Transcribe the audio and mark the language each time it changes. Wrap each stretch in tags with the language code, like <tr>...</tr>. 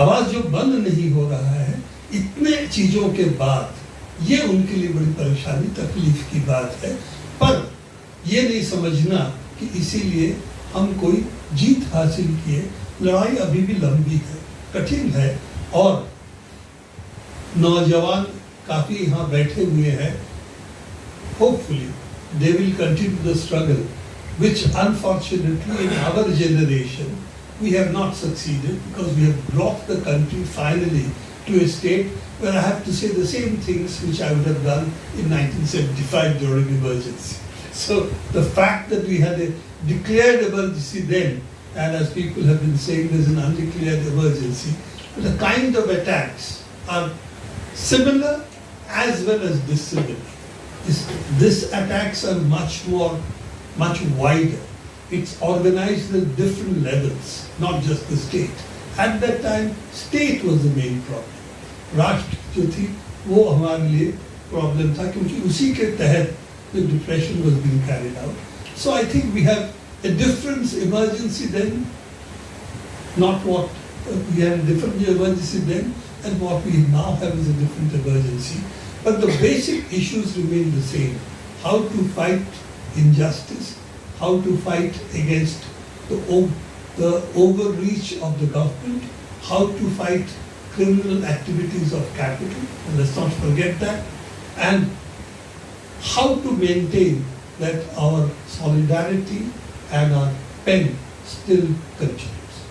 <hi>आवाज़ जो बंद नहीं हो रहा है, इतने चीज़ों के बाद, ये उनके लिए बड़ी परेशानी, तकलीफ की बात है। पर ये नहीं समझना कि इसीलिए हम कोई जीत हासिल किए। लड़ाई अभी भी लंबी है, कठिन है, और नौजवान काफ़ी यहाँ बैठे हुए हैं।</hi> <en>Hopefully they will continue the struggle, which unfortunately in our generation we have not succeeded, because we have brought the country finally to a state where I have to say the same things which I would have done in 1975 during emergency. So the fact that we had a declared emergency then, and as people have been saying, there's an undeclared emergency, the kind of attacks are similar as well as dissimilar. These attacks are much wider. It's organized at different levels, not just the state. At that time, state was the main problem.</en> <hi>राष्ट्र जो थी वो हमारे लिए problem था, क्योंकि उसी के तहत</hi> <en>the depression was being carried out. So I think we have a different emergency then, not what we had a different emergency then, and what we now have is a different emergency. But the basic issues remain the same. How to fight injustice, how to fight against the overreach of the government, how to fight criminal activities of capital, and let's not forget that, and how to maintain that our solidarity and our pen still continues.</en>